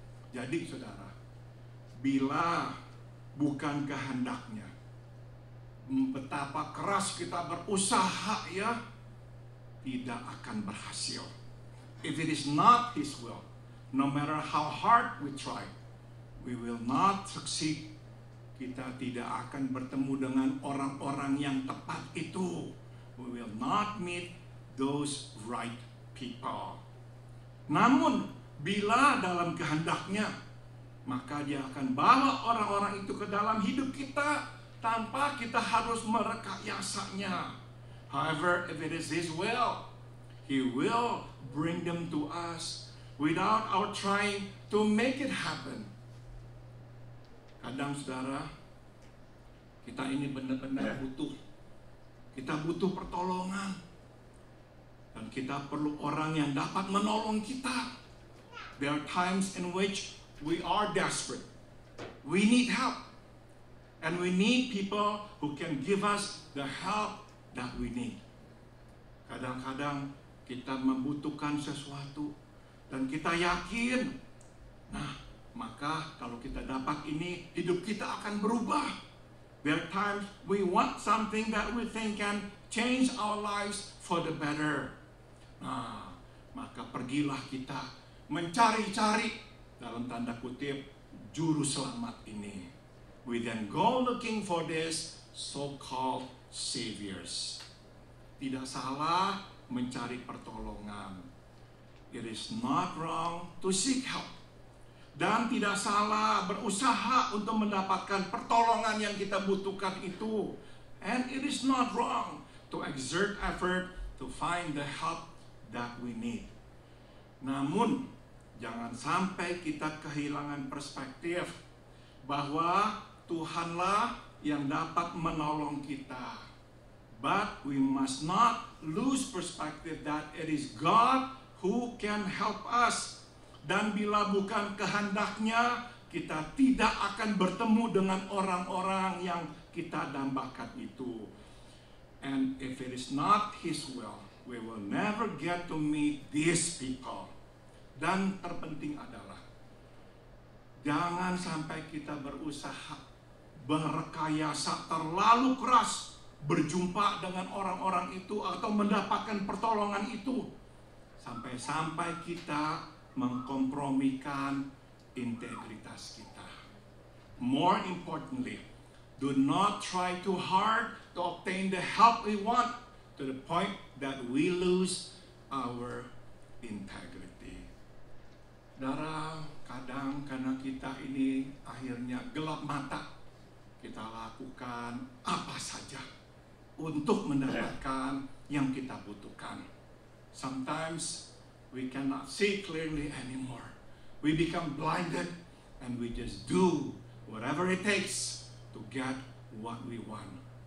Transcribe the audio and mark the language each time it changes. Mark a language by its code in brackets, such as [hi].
[id] Jadi saudara, bila bukan kehendaknya, betapa keras kita berusaha ya, tidak akan berhasil. [en] If it is not His will, no matter how hard we try, we will not succeed. [id] Kita tidak akan bertemu dengan orang-orang yang tepat itu. [en] We will not meet those right people. [id] Namun, bila dalam kehendaknya, maka Dia akan bawa orang-orang itu ke dalam hidup kita tanpa kita harus merekayasanya. [en] However, if it is His will, He will bring them to us without our trying to make it happen. [id] Kadang saudara, kita ini benar-benar butuh. Kita butuh pertolongan. Dan kita perlu orang yang dapat menolong kita. [en] There are times in which we are desperate. We need help. And we need people who can give us the help that we need. [id] Kadang-kadang kita membutuhkan sesuatu dan kita yakin, nah, maka kalau kita dapat ini, hidup kita akan berubah. [en] There are times we want something that we think can change our lives for the better. [id] Nah, maka pergilah kita mencari-cari, dalam tanda kutip, juru selamat ini. [en] We then go looking for this so-called saviors. [id] Tidak salah mencari pertolongan. [en] It is not wrong to seek help. [id] Dan tidak salah berusaha untuk mendapatkan pertolongan yang kita butuhkan itu. [en] And it is not wrong to exert effort to find the help that we need. Namun, [id] Jangan sampai kita kehilangan perspektif bahwa Tuhanlah yang dapat menolong kita. [en] But we must not lose perspective that it is God who can help us. [id] Dan bila bukan kehendaknya, kita tidak akan bertemu dengan orang-orang yang kita dambakan itu. [en] And if it is not His will, we will never get to meet these people. [id] Dan terpenting adalah, jangan sampai kita berusaha berrekayasa terlalu keras berjumpa dengan orang-orang itu atau mendapatkan pertolongan itu sampai-sampai kita mengkompromikan integritas kita. [en] More importantly, do not try too hard to obtain the help we want to the point that we lose our integrity. [id] Saudara, kadang karena kita ini akhirnya gelap mata, kita lakukan apa saja untuk mendapatkan yang kita butuhkan. [en] Sometimes we cannot see clearly anymore. We become blinded and we just do whatever it takes to get what we want.